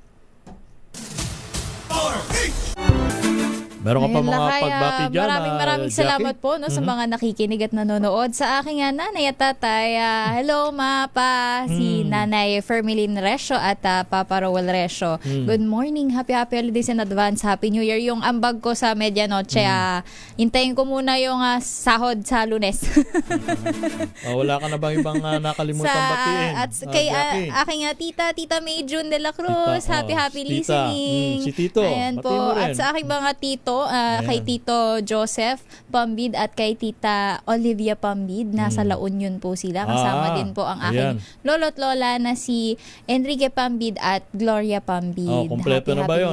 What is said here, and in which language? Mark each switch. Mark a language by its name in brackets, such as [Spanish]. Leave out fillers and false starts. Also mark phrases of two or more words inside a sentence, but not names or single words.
[Filipino] Meron ka pa mga pagbati dyan. Maraming salamat po sa mga nakikinig at nanonood. Sa aking nanay at tatay, hello ma, pa, si Nanay Fermilin Resio at Papa Rowel Resio. [English] Good morning, happy holidays in advance, happy new year. [Filipino] Yung ambag ko sa medianoche, hintayin ko muna yung sahod sa Lunes. Wala ka na bang ibang nakalimutan batiin? At kay aking Tita May June de la Cruz, [English] happy listening. [Filipino] Si Tito. Ayan po. At sa aking mga tito, kay Tito Joseph Pambid at kay Tita Olivia Pambid, nasa La Union po sila. Kasama din po ang aking lolo't lola na si Enrique Pambid at Gloria Pambid. Kompleto na ba yun?